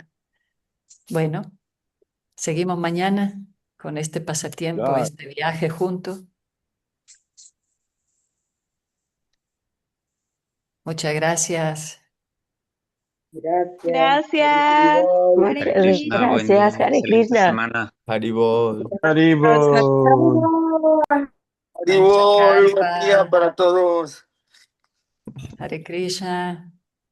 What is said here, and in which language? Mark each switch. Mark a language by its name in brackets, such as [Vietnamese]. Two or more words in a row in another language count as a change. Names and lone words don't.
[Spanish] Bueno, seguimos mañana con este pasatiempo, Ya, este viaje juntos. Muchas gracias. gracias. Gracias. Hare Hare Krishna, buen día, Gracias, Hare excelente Krishna. semana. Haribol. Haribo. Namcha Haribol, buen día Karpa, para todos. Hare Krishna.